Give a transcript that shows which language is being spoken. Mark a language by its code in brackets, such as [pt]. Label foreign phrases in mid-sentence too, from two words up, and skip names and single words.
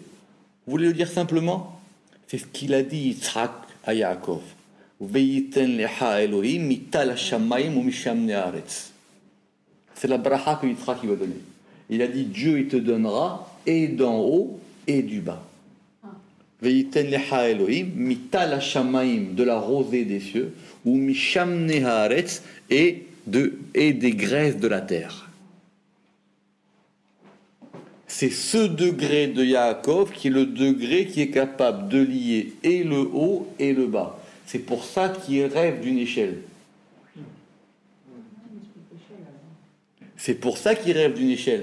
[fr] Vous voulez le dire simplement? C'est ce qu'il a dit Yitzhak à Yaakov. C'est la bracha que Yitzhak va donner. Il a dit Dieu il te donnera et d'en haut et du bas. [he] ויתן לך אלהים מטל השמים, [fr] de la rosée des cieux, [he] ומשמני הארץ, [fr] et des graisses de la terre. C'est ce degré de Yaakov qui est le degré qui est capable de lier et le haut et le bas. C'est pour ça qu'il rêve d'une échelle. C'est pour ça qu'il rêve d'une échelle.